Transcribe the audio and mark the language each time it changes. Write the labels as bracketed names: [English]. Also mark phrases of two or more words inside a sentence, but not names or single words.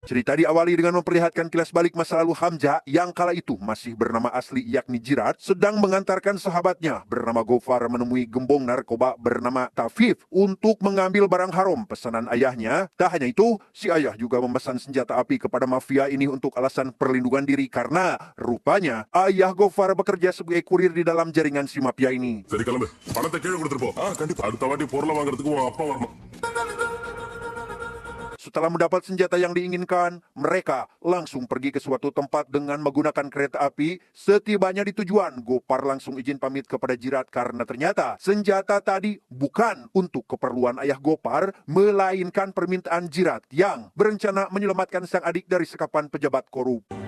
[Indonesian] Cerita diawali dengan memperlihatkan kilas balik masa lalu Hamja yang kala itu masih bernama asli yakni Jirat sedang mengantarkan sahabatnya bernama Gofar menemui gembong narkoba bernama Tafif untuk mengambil barang haram pesanan ayahnya. Tak hanya itu, si ayah juga memesan senjata api kepada mafia ini untuk alasan perlindungan diri karena rupanya ayah Gofar bekerja sebagai kurir di dalam jaringan si mafia ini. [Tamil] சரி கிளம்பு பணத்தை கீழே கொடுத்துட்டு போ கண்டிப்பா அடுத்த வாட்டி பொருளை வாங்குறதுக்கு உன் அப்பா வரணும். [Indonesian] Setelah mendapat senjata yang diinginkan, mereka langsung pergi ke suatu tempat dengan menggunakan kereta api. Setibanya di tujuan, Gopar langsung izin pamit kepada Jirat karena ternyata senjata tadi bukan untuk keperluan ayah Gopar, melainkan permintaan Jirat yang berencana menyelamatkan sang adik dari sekapan pejabat korup.